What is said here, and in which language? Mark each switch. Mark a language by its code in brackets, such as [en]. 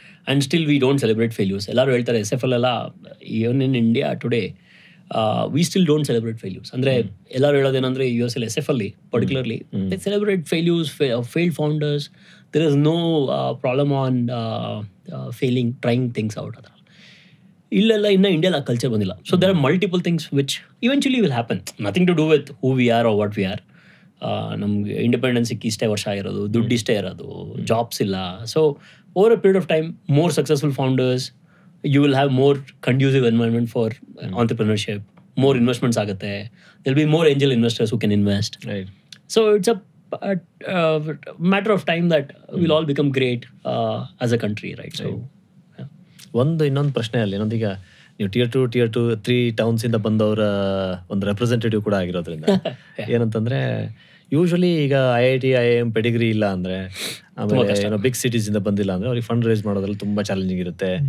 [en] And still we don't celebrate failures. [kn] Ellaru heltare SFL ella, [en] even in India today, we still don't celebrate failures. [kn] Andre ellaru helodenandre [en] US ಅಲ್ಲಿ SFL particularly, they celebrate failures, failed founders. There is no problem on failing, trying things out. [kn] ಇಲ್ಲೆಲ್ಲ ಇನ್ನು ಇಂಡಿಯಾದಲ್ಲಿ ಆ culture ಬಂದಿಲ್ಲ. [en] So there are multiple things which eventually will happen. Nothing to do with who we are [kn] R what we are. ನಮ್ಗೆ independence ಸಿಕ್ಕಿ ಇಷ್ಟೇ ವರ್ಷ ಆಗಿರೋದು, ದುಡ್ಡು ಇಷ್ಟೇ ಇರೋದು, ಜಾಬ್ಸ್ ಇಲ್ಲ. [en] So over a period of time, more successful founders, you will have more conducive environment for entrepreneurship, more investments ಆಗುತ್ತೆ, there'll be more angel investors who can invest. So it's a matter of time that we'll all become great as a country, right? So [kn] ಇನ್ನೊಂದು ಪ್ರಶ್ನೆ ಅಲ್ಲಿ ಏನೊಂದೀಗ ನೀವು Tier 2, Tier 2, 3 towns ಇಂದ ಬಂದವರ ಒಂದು representative ಕೂಡ ಆಗಿರೋದ್ರಿಂದ ಏನಂತಂದ್ರೆ, ಯೂಶಲಿ ಈಗ IIT IIM ಪೆಡಿಗ್ರಿ ಇಲ್ಲ ಅಂದ್ರೆ, ಆಮೇಲೆ ಏನೋ ಬಿಗ್ ಸಿಟೀಸ್ ಇಂದ ಬಂದಿಲ್ಲ ಅಂದ್ರೆ ಅವ್ರಿಗೆ ಫಂಡ್ ರೈಸ್ ಮಾಡೋದ್ರಲ್ಲಿ ತುಂಬಾ ಚಾಲೆಂಜಿಂಗ್ ಇರುತ್ತೆ.